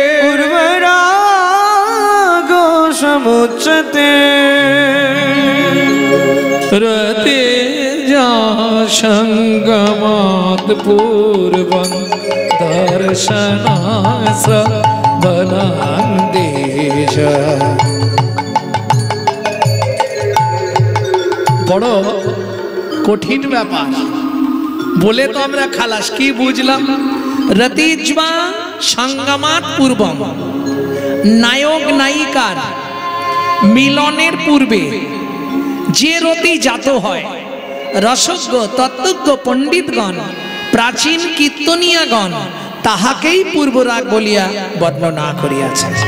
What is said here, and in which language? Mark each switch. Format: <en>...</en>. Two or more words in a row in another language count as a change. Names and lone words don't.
<sa>पूर्वरागो समुच्यते रतिज्वा संगमात् पूर्वं दर्शनां श्रवणां द्विजा।</sa> <bn>বড় কঠিন ব্যাপার বলে তো আমরা খালাস, কি বুঝলাম?</bn> <sa>রতিজ্বা সংগমাৎ পূর্বম,</sa> <bn>নায়ক নায়িকার মিলনের পূর্বে যে রতি জাত হয়, রসজ্ঞ তত্ত্বজ্ঞ পণ্ডিতগণ প্রাচীন কীর্তনিয়াগণ তাহাকেই পূর্বরাগ বলিয়া বর্ণনা করিয়াছে।</bn>